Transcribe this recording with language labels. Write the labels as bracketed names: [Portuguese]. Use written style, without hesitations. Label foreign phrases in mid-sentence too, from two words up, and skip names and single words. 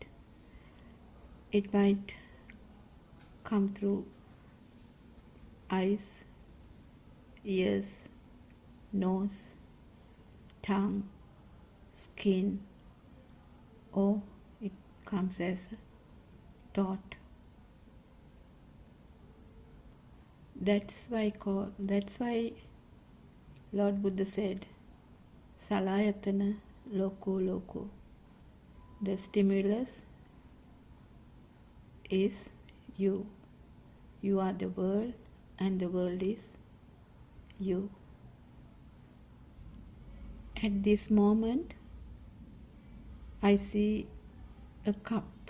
[English] It might come through eyes, ears, nose, tongue, skin, or it comes as a thought. That's why Lord Buddha said, [Pali] Salayatana loko loko. [English] The stimulus is you. You are the world and the world is you. At this moment, I see a cup.